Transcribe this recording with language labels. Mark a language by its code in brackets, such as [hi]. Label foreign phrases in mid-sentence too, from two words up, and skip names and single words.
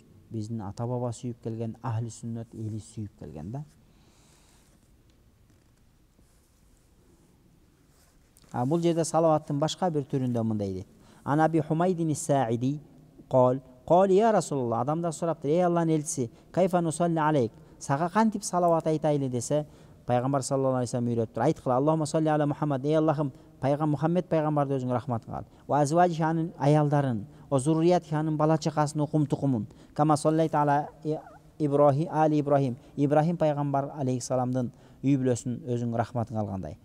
[ky] Биздин ата баба сүйүп келген, [ar] أهل السنة [ky] эли сүйүп келген да. Бул жерде салаваттын башка бир түрүндө мындай дейт. [ar] عن أبي حميد الساعدي قال يا رسول الله, [ky] адамдар сураптыр, ey Аллахтын элчиси, [ar] كيف نصلي عليك, [ky] сага кантип салават айтайлы десе, пайгамбар [ar] صلى الله عليه وسلم [ky] үйрөттүр. Айткыла, [ar] اللهم صل على محمد, [ky] ey Аллахым, Мухаммед пайгамбарды өзүң рахматыңа ал. [ar] وأزواج [ky] анын аялдарын, [ar] وذرية [ky] анын бала чакасын, укум тукумун. [ar] كما صليت على إبراهيم, [ky] Ибрахим пайгамбар алейхиссаламдын үй бүлөсүн өзүң рахматыңа алгандай.